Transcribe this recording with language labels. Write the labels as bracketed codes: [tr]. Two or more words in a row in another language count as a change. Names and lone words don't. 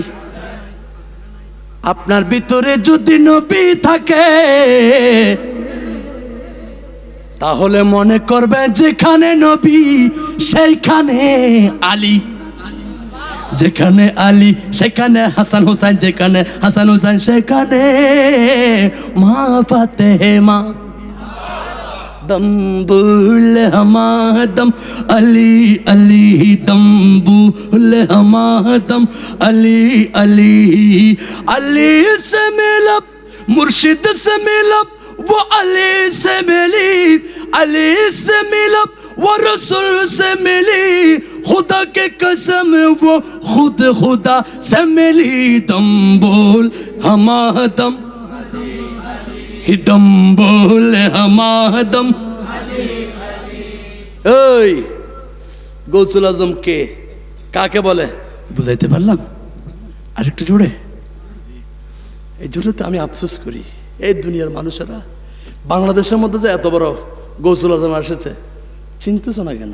[bn] আপনার ভিতরে যদি নবী থাকে তাহলে মনে করবে যেখানে নবী সেইখানে আলী, যেখানে আলী সেখানে হাসান হুসাইন, যেখানে হাসান হুসাইন সেখানে মা ফাতেমা। [hi] दम्बुल हमादम अली अली दम्बुल हमादम अली अली अली से मिलब मुर्शिद से मिलब वो अली से मिली, अली से मिलब वो रसूल से मिली, खुदा के कसम वो खुद खुदा से मिली। दम्बुल हमादम दम बोले हमादम। [bn] ওই গৌসুল আজম কে, কাকে বলে বুঝাইতে পারলাম? আরেকটু জোরে। এই জন্য তো আমি আফসোস করি, এই দুনিয়ার মানুষেরা বাংলাদেশের মধ্যে যে এত বড় গৌসুল আজম এসেছে, চিনতেছ না কেন?